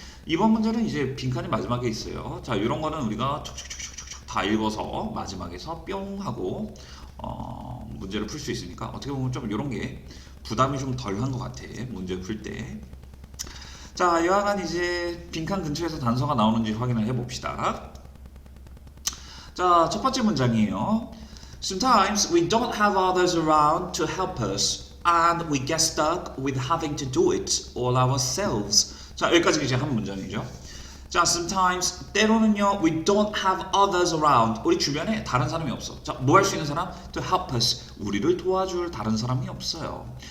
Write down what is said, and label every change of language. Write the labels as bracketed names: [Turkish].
[Korean] 이번 문제는 이제 빈칸이 마지막에 있어요. 자, 이런 거는 우리가 촉촉촉촉촉 다 읽어서 마지막에서 뿅 하고 문제를 풀 수 있으니까 어떻게 보면 좀 이런 게 부담이 좀 덜한 것 같아. 문제 풀 때. 자, 여하간 이제 빈칸 근처에서 단서가 나오는지 확인을 해봅시다. 자, 첫 번째 문장이에요. [English] Sometimes we don't have others around to help us, and we get stuck with having to do it all ourselves. [Korean] 자, 여기까지 이제 한 문장이죠. [English] 자, sometimes [Korean] 때로는요, [English] we don't have others around. [Korean] 우리 주변에 다른 사람이 없어. 자, 뭐 할 수 있는 사람? [English] To help us. [Korean] 우리를 도와줄 다른 사람이 없어요.